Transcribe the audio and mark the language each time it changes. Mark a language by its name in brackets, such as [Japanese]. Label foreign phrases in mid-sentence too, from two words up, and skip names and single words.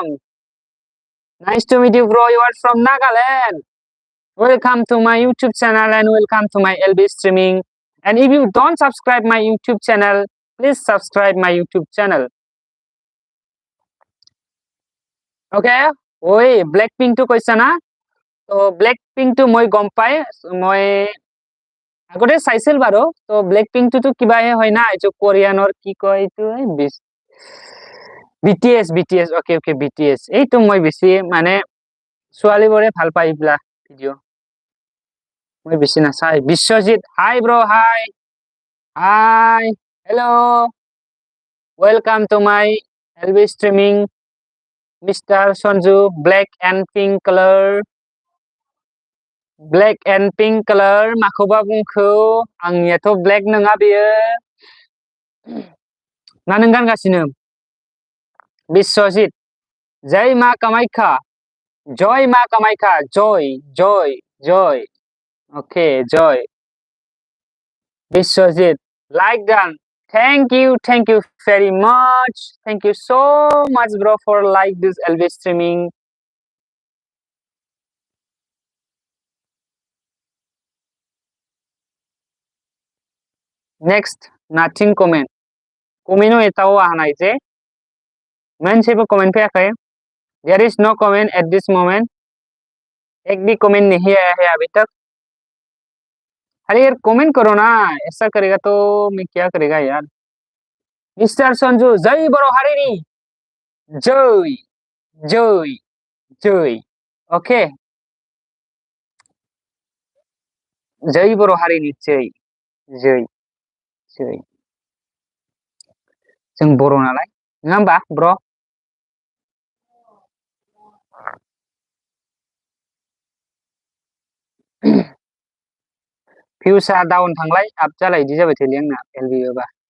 [English] Nice to meet you, bro. You are from Nagaland. Welcome to my YouTube channel and welcome to my LB streaming. And if you don't subscribe my YouTube channel, please subscribe my YouTube channel. Okay? [Assamese] Oi, Blackpink to কৈছা না? তো Blackpink to মই গম পাই মই আগতে চাইছিল বাৰু তো Blackpink to কিবাহে হয় না এইটো কোৰিয়ানৰ কি কয় এইটো BTS okay BTS এইটো মই বেছি মানে ছোৱালীবোৰে ভাল পাই ইবলা ভিডিও মই বেছি নাচাই বিশ্বজিৎ হাই ব্ৰো হাই [English] hello welcome to my LB streaming [Assamese] Mr. [Bodo] Sanju [English] black and pink color [Bodo] माखौबा बुंखौ आंनियाथ' black नङा बेयो ना नों गानगासिनो बिश्वजित जय मा कामाख्या जय मा कामाख्या जय Okay, Joy. [English] Biswajit. Like done. Thank you very much. Thank you so much, bro, for like this LV streaming. Next, nothing comment. [Bodo] Comment नो एताव आहानाय जे मोनसेबो comment फैयाखै. [English] There is no comment at this moment. [Hindi] एक भी comment नहीं आया है अभी तक. अरे यार comment करो ना. ऐसा करेगा तो मैं क्या करेगा यार. मिस्टर संजू [Bodo] जय बरो हारिनी. [Hindi] जय जय जय. ओके. [Bodo] जय बर' हारिनि जय जय जय. जों बर' नालाय नङा होमबा ब्र'? भिउसा डाउन थांलाय आप जालाय बिदि जाबाय थायोलै आंना एलबिबा.